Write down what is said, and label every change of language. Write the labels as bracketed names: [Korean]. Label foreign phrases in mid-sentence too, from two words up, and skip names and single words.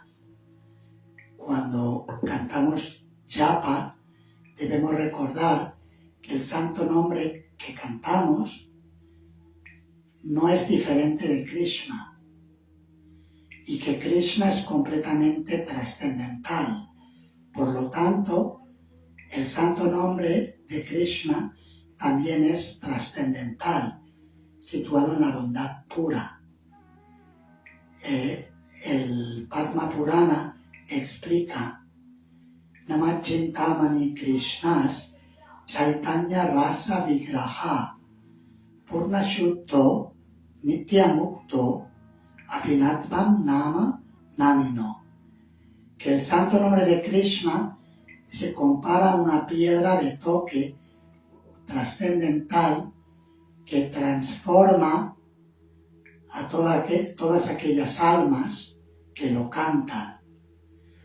[Spanish] Cuando cantamos japa, debemos recordar que el santo nombre que cantamos no es diferente de Krishna y que Krishna es completamente trascendental. Por lo tanto, el santo nombre de Krishna también es trascendental, situado en la bondad pura. El Padma Purana explica: [Sanskrit] Namachintamani Krishnas Chaitanya Rasa Vigraha Purna Shuddho Nityamukto Abhinatvam Nama Namino. [Spanish] Que el santo nombre de Krishna se compara a una piedra de toque trascendental que transforma a todas aquellas almas que lo cantan.